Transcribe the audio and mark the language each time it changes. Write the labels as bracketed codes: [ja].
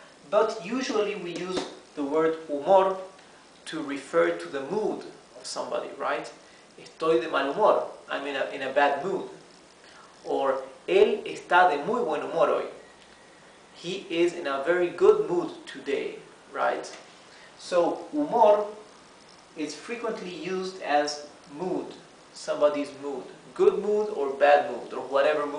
[en] But usually we use the word humor to refer to the mood of somebody, right? [es] Estoy de mal humor. [en] I'm in a bad mood. [es] Or él está de muy buen humor hoy. [en] He is in a very good mood today, right? So, humor is frequently used as mood, somebody's mood. Good mood or bad mood, or whatever mood